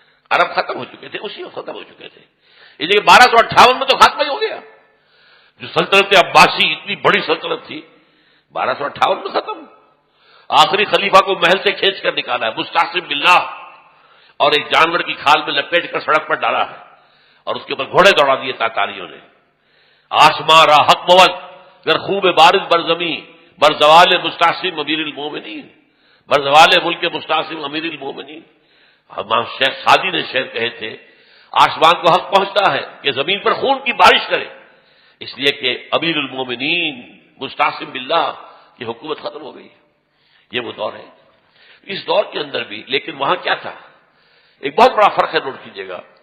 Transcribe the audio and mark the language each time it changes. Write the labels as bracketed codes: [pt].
[ur] عرب ختم ہو چکے تھے، اسی وقت ختم ہو چکے تھے. اس لیے 1258 میں تو خاتمہ ہی ہو گیا. جو سلطنت عباسی اتنی بڑی سلطنت تھی، 1258 میں ختم. آخری خلیفہ کو محل سے کھینچ کر نکالا ہے مستعصم باللہ، اور ایک جانور کی کھال میں لپیٹ کر سڑک پر ڈالا ہے، اور اس کے اوپر گھوڑے دوڑا دیے تاتاریوں نے. [fa] آسمان را حق بود گر خوب بارد بر زمین بر زوال مستعصم امیر المومنین، بر زوال ملک مستعصم امیر المومنین. [ur] امام شیخ سعدی نے شعر کہے تھے، آسمان کو حق پہنچتا ہے کہ زمین پر خون کی بارش کرے، اس لیے کہ امیر المومنین مستعصم باللہ کی حکومت ختم ہو گئی. یہ وہ دور ہے. اس دور کے اندر بھی لیکن وہاں کیا تھا؟ ایک بہت بڑا فرق ہے، نوٹ کیجیے گا.